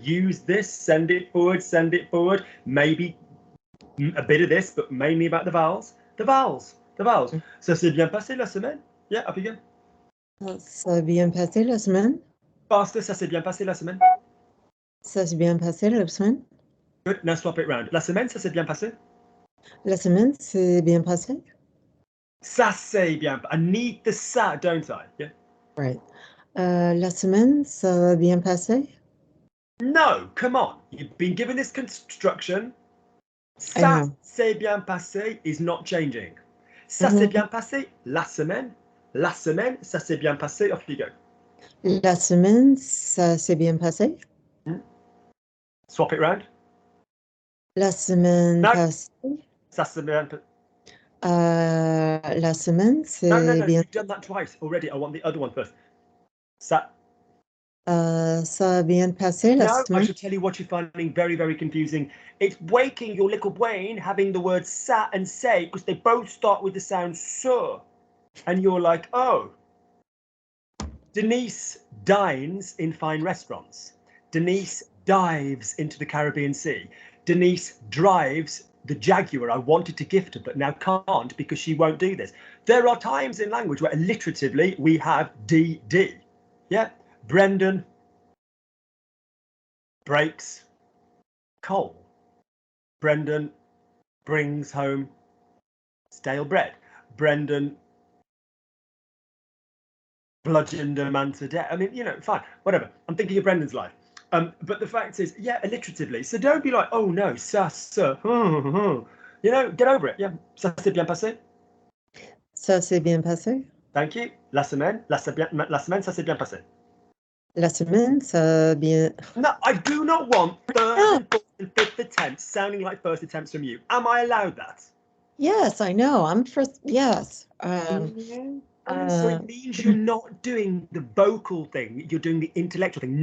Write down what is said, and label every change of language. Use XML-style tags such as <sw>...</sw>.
<en>Use this, send it forward. Maybe a bit of this, but mainly about the vowels. The vowels.</en> <fr>Ça s'est bien passé la semaine.</fr> <en>Yeah, up you go.</en> <fr>Ça s'est bien passé la semaine.</fr> <en>Faster,</en> <fr>ça s'est bien passé la semaine. Ça s'est bien passé la semaine.</fr> <en>Good, now swap it round.</en> <fr>La semaine, ça s'est bien passé. La semaine, c'est bien passé. Ça s'est bien. I need the ça, don't I? Yeah.</fr> <en>Right.</en> <fr>La semaine, ça va bien passé.</fr> <en>No, come on. You've been given this construction.</en> <fr>Ça s'est bien passé</fr> <en>is not changing.</en> <fr>Ça s'est bien passé la semaine. La semaine, ça s'est bien passé.</fr> <en>Off you go.</en> <fr>La semaine, ça s'est bien passé.</fr> <en>Swap it round.</en> <fr>La semaine passée. Ça s'est bien passé. La semaine, c'est</fr> <en>No.</en> <fr>bien.</fr> <en>You've done that twice already. I want the other one first.</en> <fr>Ça. Ça a bien passé la semaine.</fr> <en>No, I should tell you what you're finding very, very confusing. It's waking your little brain having the words ça and say because they both start with the sound so. And you're like, oh. Denise dines in fine restaurants. Denise dives into the Caribbean Sea. Denise drives the Jaguar I wanted to gift her, but now can't because she won't do this. There are times in language where alliteratively we have DD. Yeah. Brendan breaks coal. Brendan brings home stale bread. Brendan bludgeoned a man to death. I mean, fine, whatever. I'm thinking of Brendan's life. But the fact is, yeah, alliteratively. So don't be like, oh no, ça, get over it. Yeah,</en> <fr>ça s'est bien passé. Ça s'est bien passé.</fr> <en>Thank you.</en> <fr>La semaine, ça s'est bien passé. La semaine, ça bien.</fr> <en>No, I do not want third and fourth and fifth attempts sounding like first attempts from you. Am I allowed that? Yes, I know. I'm first. Yes. So it means you're not doing the vocal thing, you're doing the intellectual thing.</en>